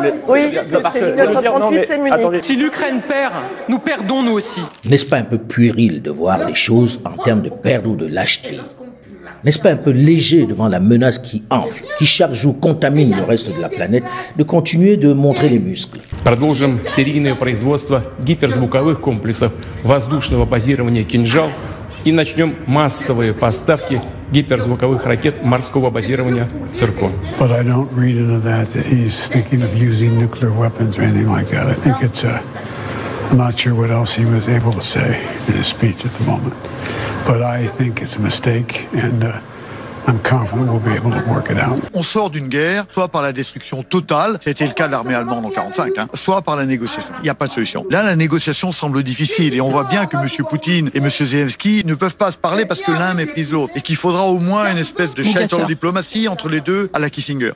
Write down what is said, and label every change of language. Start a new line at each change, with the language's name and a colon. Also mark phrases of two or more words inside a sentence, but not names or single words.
French: Oui, c'est 1938, c'est Munich. Attendez. Si l'Ukraine perd, nous perdons nous aussi. N'est-ce pas un peu puéril de voir les choses en termes de perdre ou de lâcheté? N'est-ce pas un peu léger devant la menace qui enfle, qui chaque jour contamine le reste de la planète, de continuer de montrer les muscles?
Russian: Продолжим серийное производство гиперзвуковых комплексов воздушного базирования «Кинжал» и начнем массовые поставки гиперзвуковых ракет морского базирования «Циркон».
English: But I don't read into that he's thinking of using nuclear weapons or anything like that. I think it's I'm not sure what else he was able to say in his speech at the moment. But I think it's a mistake, and I'm confident we'll be able to work it out.
French: On sort d'une guerre, soit par la destruction totale, c'était le cas de l'armée allemande en 1945, soit par la négociation. Il n'y a pas de solution. Là, la négociation semble difficile et on voit bien que M. Poutine et M. Zelensky ne peuvent pas se parler parce que l'un méprise l'autre et qu'il faudra au moins une espèce de chaîne de diplomatie entre les deux à la Kissinger.